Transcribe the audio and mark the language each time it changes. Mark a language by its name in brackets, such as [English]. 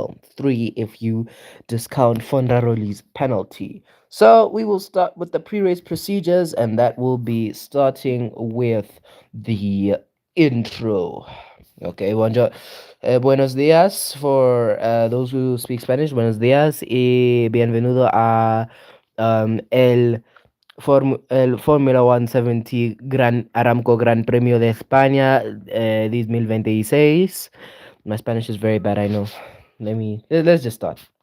[English] Well, 3 if you discount Fondaroli's penalty. So we will start with the pre-race procedures, and that will be starting with the intro. Okay, [Spanish] buenos días [English] for those who speak Spanish. [Spanish] Buenos días y bienvenido a el Fórmula 170 Aramco Gran Premio de España 2026. [English] My Spanish is very bad, I know. Let's just start.